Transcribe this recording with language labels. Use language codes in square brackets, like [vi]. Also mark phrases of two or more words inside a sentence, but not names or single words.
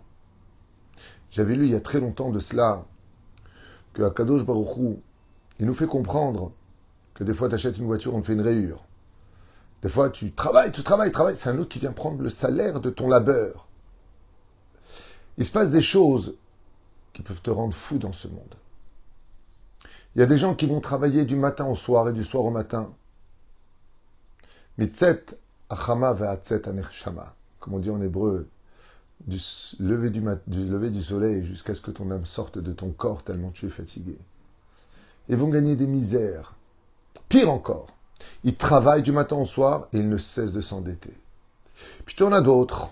[fr] J'avais lu il y a très longtemps de cela que [he] הקדוש ברוך הוא, [fr] il nous fait comprendre que des fois tu achètes une voiture, on te fait une rayure. Des fois tu travailles. C'est un autre qui vient prendre le salaire de ton labeur. Il se passe des choses qui peuvent te rendre fou dans ce monde. Il y a des gens qui vont travailler du matin au soir et du soir au matin. [he] מצאת החמה ועצאת הנשמה. [fr] Comme on dit en hébreu, du lever du soleil jusqu'à ce que ton âme sorte de ton corps tellement tu es fatigué. Ils vont gagner des misères. Pire encore, ils travaillent du matin au soir et ils ne cessent de s'endetter. Puis tu en as d'autres.